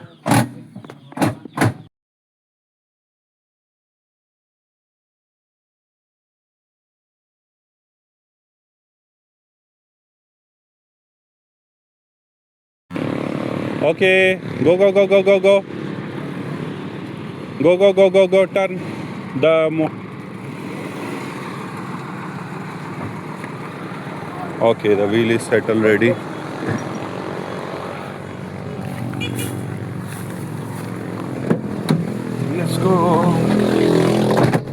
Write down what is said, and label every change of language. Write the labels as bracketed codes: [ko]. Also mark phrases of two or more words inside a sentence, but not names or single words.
[en] Okay, go, go, go, go, go, go. Go, go, go, go, go, turn the okay, the wheel is set already. Let's go.